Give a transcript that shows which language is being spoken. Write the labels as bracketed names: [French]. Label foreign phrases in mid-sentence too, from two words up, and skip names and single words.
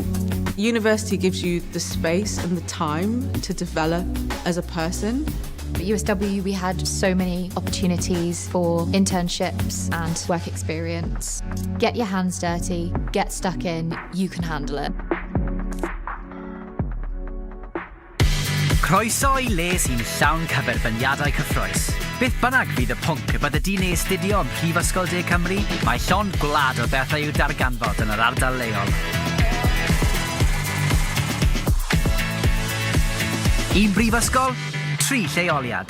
[English] University gives you the space and the time to develop as a person. At USW, we had so many opportunities for internships and work experience. Get your hands dirty, get stuck in, you can handle it. [Welsh] Croeso I le sy'n llawn cyferbyniadau cyffrous. Beth bynnag fydd y pwnc y bydde di'n ei astudio ym Mhrifysgol De Cymru, mae llon gwlad o bethau i'w darganfod yn yr ardal leol. Un brifysgol, 3 lleoliad.